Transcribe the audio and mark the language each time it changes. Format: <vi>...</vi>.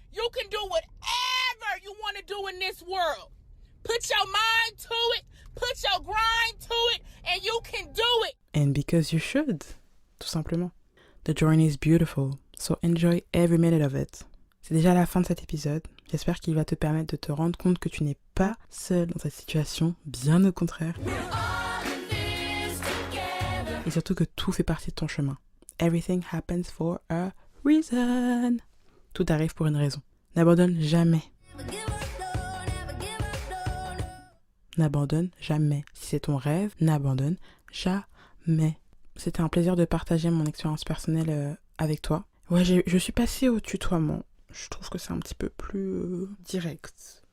<en>You can do whatever you want to do in this world. Put your mind to it. Put your grind to it, and you can do it. And because you should,</en> <fr>tout simplement.</fr> <en>The journey is beautiful, so enjoy every minute of it.</en> <fr>C'est déjà la fin de cet épisode. J'espère qu'il va te permettre de te rendre compte que tu n'es pas seul dans cette situation, bien au contraire. Et surtout que tout fait partie de ton chemin.</fr> <en>Everything happens for a reason.</en> <fr>Tout arrive pour une raison. N'abandonne jamais. N'abandonne jamais. Si c'est ton rêve, n'abandonne jamais. C'était un plaisir de partager mon expérience personnelle avec toi. Ouais, je suis passée au tutoiement. Je trouve que c'est un petit peu plus direct.</fr>